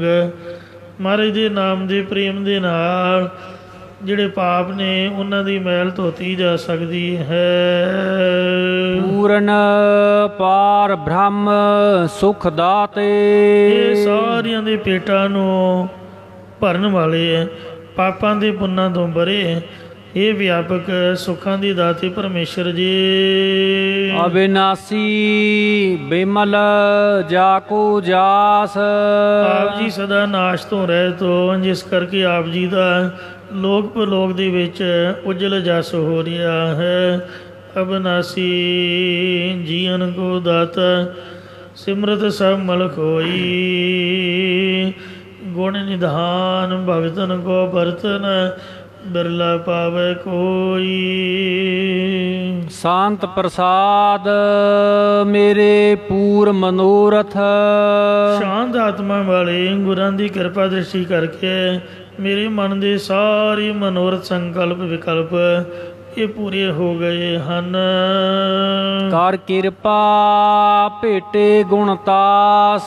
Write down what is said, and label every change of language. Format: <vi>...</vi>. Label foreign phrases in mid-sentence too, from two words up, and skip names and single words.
<pa>ਮਹਾਰਾਜ ਦੇ ਨਾਮ ਦੇ ਪ੍ਰੇਮ ਦੇ ਨਾਲ ਜਿਹੜੇ ਪਾਪ ਨੇ ਉਹਨਾਂ ਦੀ ਮੈਲ ਧੋਤੀ ਜਾ ਸਕਦੀ ਹੈ। ਪੂਰਨ ਪਾਰ ਬ੍ਰਹਮ ਸੁਖ ਦਾਤੇ, ਇਹ ਸਾਰਿਆਂ ਦੇ ਪੇਟਾਂ ਨੂੰ ਭਰਨ ਵਾਲੇ, ਪਾਪਾਂ ਦੇ ਪੁੰਨਾਂ ਤੋਂ ਬਰੇ, ਹੇ ਵਿਆਪਕ ਸੁਖਾਂ ਦੀ ਦਾਤੇ ਪਰਮੇਸ਼ਵਰ ਜੀ। ਅਬਿਨਾਸੀ ਬਿਮਲ ਜਾਕੋ ਜਾਸ। ਆਪ ਜੀ ਸਦਾ ਨਾਸ਼ ਤੋਂ ਰਹਿਤ ਹੋ, ਜਿਸ ਕਰਕੇ ਆਪ ਜੀ ਦਾ ਲੋਕ ਪਰਲੋਕ ਦੇ ਵਿੱਚ ਉਜਲ ਜਸ ਹੋ ਰਿਹਾ ਹੈ। ਅਬਨਾਸੀ ਜੀਵਨ ਕੋ ਦਾਤਾ ਸਿਮਰਤ ਸਭ ਮਲਕ ਹੋਈ। ਗੁਣ ਨਿਧਾਨ ਭਗਤਨ ਕੋ ਬਰਤਨ ਬਿਰਲਾ ਪਾਵੇ ਕੋਈ। ਸ਼ਾਂਤ ਪ੍ਰਸਾਦ ਮੇਰੇ ਪੂਰ ਮਨੋਰਥ। ਸ਼ਾਂਤ ਆਤਮਾ ਵਾਲੇ ਗੁਰਾਂ ਦੀ ਕਿਰਪਾ ਦ੍ਰਿਸ਼ਟੀ ਕਰਕੇ ਮੇਰੇ ਮਨ ਦੇ ਸਾਰੇ ਮਨੋਰਥ ਸੰਕਲਪ ਵਿਕਲਪ ਇਹ ਪੂਰੇ ਹੋ ਗਏ ਹਨ। ਕਰ ਕਿਰਪਾ ਭੇਟੇ ਗੁਣਤਾਸ।</pa>